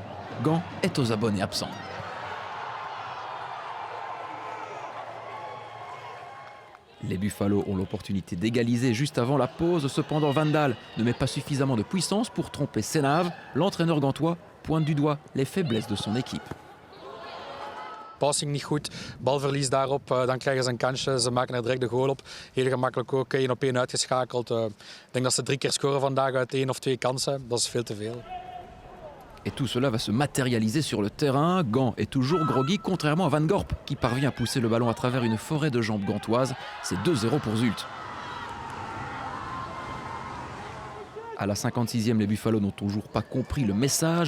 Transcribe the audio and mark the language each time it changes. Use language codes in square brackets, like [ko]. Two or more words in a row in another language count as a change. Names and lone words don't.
[fr] Gand est aux abonnés absents. Les Buffalo ont l'opportunité d'égaliser juste avant la pause. Cependant, Vandal ne met pas suffisamment de puissance pour tromper Senave. L'entraîneur gantois pointe du doigt les faiblesses de son équipe. [nl] Passing niet goed, balverlies daarop, dan krijgen ze een kansje, ze maken er direct de goal op. Heel gemakkelijk ook 1-op-1 uitgeschakeld. Ik denk dat ze 3 keer scoren vandaag uit 1 of 2 kansen, dat is veel te veel. [fr] Et tout cela va se matérialiser sur le terrain. Gand est toujours groggy, contrairement à Van Gorp, qui parvient à pousser le ballon à travers une forêt de jambes gantoises. C'est 2-0 pour Zulte. À la 56e, les Buffalo n'ont toujours pas compris le message.